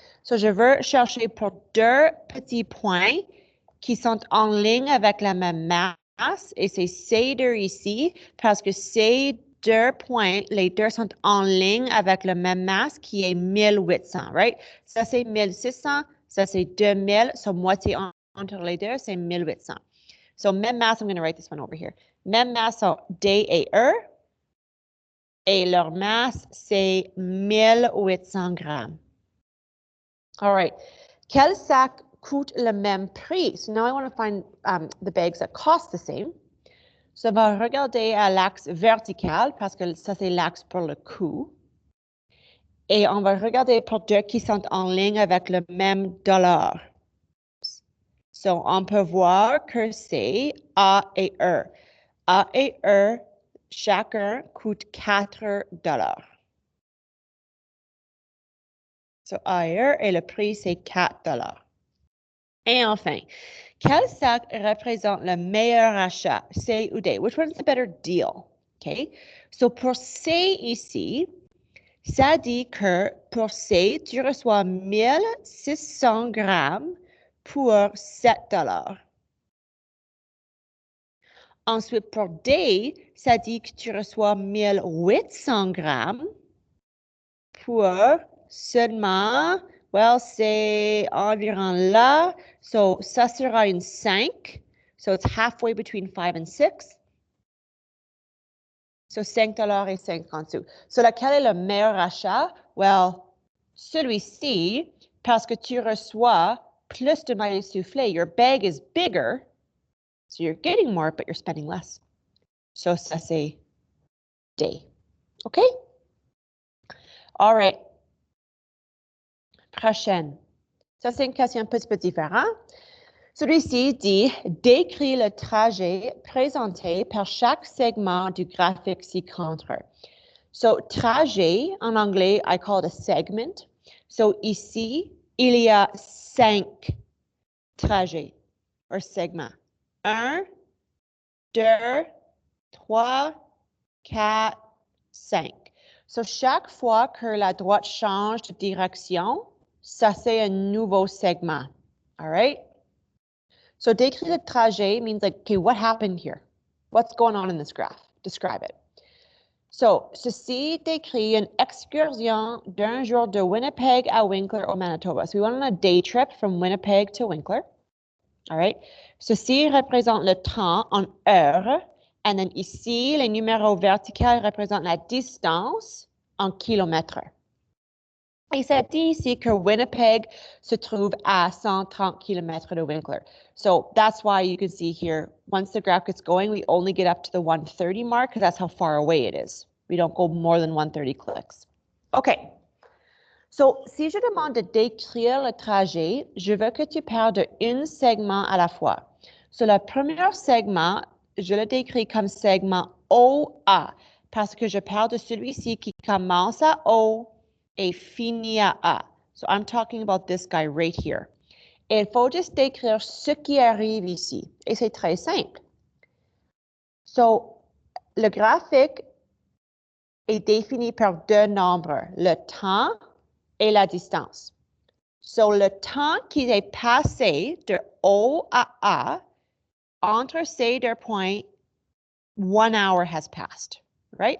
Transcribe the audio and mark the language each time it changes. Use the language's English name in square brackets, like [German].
[French] So, je veux chercher pour deux petits points qui sont en ligne avec la même masse. Et c'est ces deux ici, parce que ces deux points, les deux sont en ligne avec la même masse qui est 1800, right? Ça, c'est 1600, ça, c'est 2000, so moitié entre les deux, c'est 1800. [English] So, [French] même masse, [English] I'm going to write this one over here. [French] Même masse sont D et E. Et leur masse, c'est 1800 grammes. [English] All right. [French] Quel sac coûte le même prix? [English] So now I want to find the bags that cost the same. [French] So on va regarder à l'axe vertical parce que ça, c'est l'axe pour le coût. Et on va regarder pour deux qui sont en ligne avec le même dollar. So, on peut voir que c'est A et E. A et E, chacun coûte $4. So, A et E, et le prix, c'est $4. Et enfin, quel sac représente le meilleur achat, C ou D? [English] Which one's the better deal? OK? [French] So, pour C ici, ça dit que pour C, tu reçois 1600 grammes pour $7. Ensuite, pour day, ça dit que tu reçois 1800 grammes pour seulement, well, c'est environ là. So, ça sera une 5. [English] So, it's halfway between 5 and 6. [French] So, $5 et 50 sous. So, lequel est le meilleur achat? Well, celui-ci, parce que tu reçois plus de mailles soufflées. [English] Your bag is bigger, so you're getting more, but you're spending less. [French] So, ça, c'est day. OK? [English] All right. [French] Prochaine. Ça, c'est une question un petit peu différente. Celui-ci dit « Décris le trajet présenté par chaque segment du graphique ci-contre ». [English] So, trajet, [French] en anglais, [English] I call it a segment. [French] So, ici, il y a 5 trajets, ou segments. 1, 2, 3, 4, 5. So, chaque fois que la droite change de direction, ça, c'est un nouveau segment. [English] All right? So, [French] décrire le trajet [English] means like, okay, what happened here? What's going on in this graph? Describe it. [French] So, ceci décrit une excursion d'un jour de Winnipeg à Winkler au Manitoba. [English] So, we went on a day trip from Winnipeg to Winkler. All right? [French] Ceci représente le temps en heures. [English] And then [French] ici, les numéros verticaux représentent la distance en kilomètres. Et ça dit ici que Winnipeg se trouve à 130 km de Winkler. [English] So that's why you can see here, once the graph gets going, we only get up to the 130 mark because that's how far away it is. We don't go more than 130 clicks. OK. [French] So, si je demande de décrire le trajet, je veux que tu parles d'un segment à la fois. So, le premier segment, je le décris comme segment OA parce que je parle de celui-ci qui commence à O et finit à A. [English] So, I'm talking about this guy right here. [French] Et il faut juste décrire ce qui arrive ici. Et c'est très simple. So, le graphique est défini par deux nombres, le temps et la distance. So, le temps qui est passé de O à A, entre ces deux points, [English] 1 hour has passed, right?